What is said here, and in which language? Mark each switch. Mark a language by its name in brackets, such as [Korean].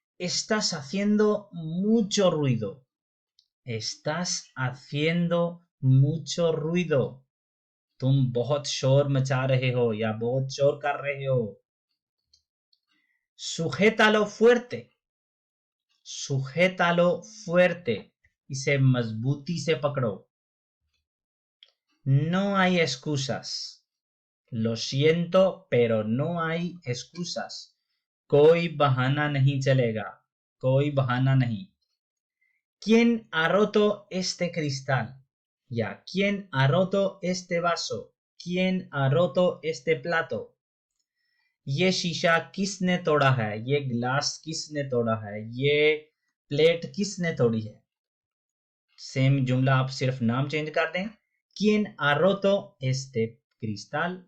[Spanish] Estás haciendo mucho ruido. Estás haciendo mucho ruido. [Hindi] तुम बहुत शोर मचा रहे हो या बहुत शोर कर रहे हो. [Spanish] Sujétalo fuerte. Sujétalo fuerte. [Hindi] इसे मजबूती से पकड़ो. [Spanish] No hay excusas. Lo siento, pero no hay excusas. [Hindi] कोई बहाना नहीं चलेगा. कोई बहाना नहीं. [Spanish] ¿Quién ha roto este cristal? या ¿Quién ha roto este vaso? ¿Quién ha roto este plato? [Hindi] ये शीशा किसने तोड़ा है? ये ग्लास किसने तोड़ा है? ये प्लेट किसने तोड़ी है? सेम जुमला आप सिर्फ नाम चेंज कर दें. [Spanish] ¿Quién ha roto este cristal?